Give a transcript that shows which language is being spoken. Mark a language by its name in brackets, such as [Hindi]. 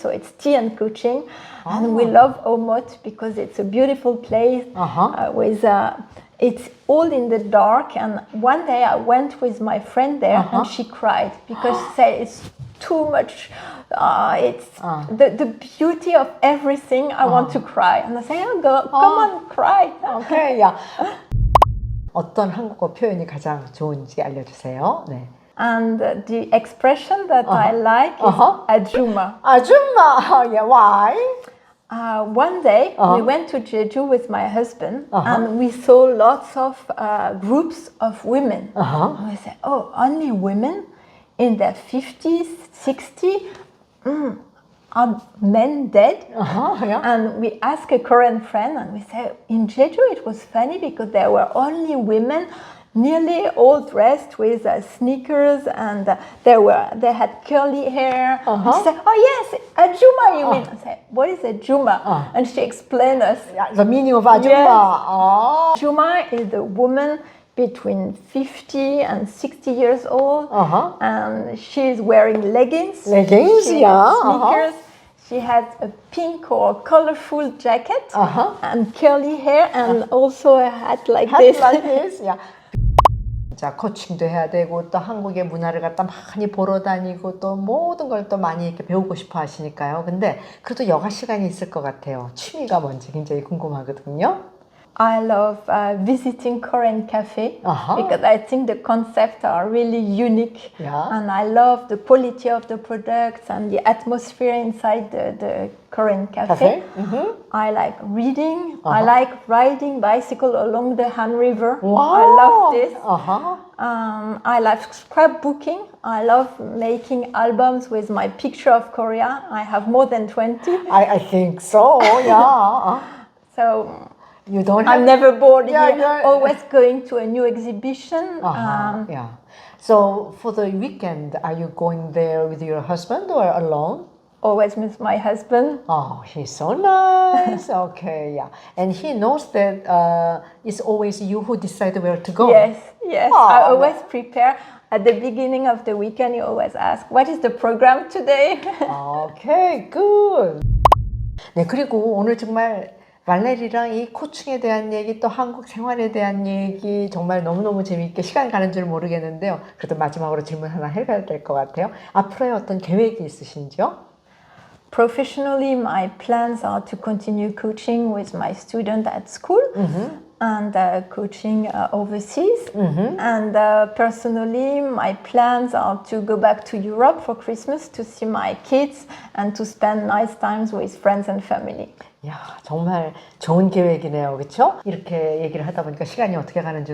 [English] So it's tea and coaching. And we love Omot because it's a beautiful place with it's all in the dark. And one day I went with my friend there and she cried because she said it's too much. It's the beauty of everything. I want to cry. And I say, oh, come on, cry. Okay, yeah. [Korean] 어떤 한국어 표현이 가장 좋은지 알려주세요. 네. [English] And the expression that I like is ajuma. 아줌마, yeah, why? One day we went to Jeju with my husband and we saw lots of groups of women. And we said, oh, only women in their 50s, 60s? Are men dead? Yeah. And we asked a Korean friend and we said, in Jeju it was funny because there were only women nearly all dressed with sneakers and they had curly hair. And she said, oh yes, ajuma you mean? I said, what is ajuma? And she explained us. Yeah, the meaning of ajumma. Yes. Ajuma is the woman between 50 and 60 years old. And she's wearing leggings. She has sneakers. She has a pink or colorful jacket and curly hair and also a hat like this. Like this, yeah. [Korean] 자, 코칭도 해야 되고 또 한국의 문화를 갖다 많이 보러 다니고 또 모든 걸 또 많이 이렇게 배우고 싶어 하시니까요. 근데 그래도 여가 시간이 있을 것 같아요. 취미가 뭔지 굉장히 궁금하거든요. [English] I love visiting Korean cafe because I think the concepts are really unique. Yeah. And I love the quality of the products and the atmosphere inside the Korean cafe. I like reading. I like riding bicycle along the Han River. Wow. I love this. I love scrapbooking. I love making albums with my picture of Korea. I have more than 20. I think so, yeah. So you don't have I'm never bored Yeah, here. you're- Always going to a new exhibition. yeah. So for the weekend, are you going there with your husband or alone? Always with my husband. Oh, he's so nice. Okay, yeah. And he knows that it's always you who decide where to go. Yes, yes. Oh, I always prepare. At the beginning of the weekend, you always ask, what is the program today? Okay, good. [Korean] 네, 그리고 오늘 정말 발레리랑 이 코칭에 대한 얘기 또 한국 생활에 대한 얘기 정말 너무너무 재미있게 시간 가는 줄 모르겠는데요. 그래도 마지막으로 질문 하나 해봐야 될 것 같아요. 앞으로의 어떤 계획이 있으신지요? [English] Professionally, my plans are to continue coaching with my student at school and coaching overseas. And personally, my plans are to go back to Europe for Christmas to see my kids and to spend nice times with friends and family. [Korean] 야, 정말 좋은 계획이네요. 그렇죠? 이렇게 얘기를 하다 보니까 시간이 어떻게 가는 줄 몰랐어요. 우리 곧 또 다음에 만나도록 해요. 네?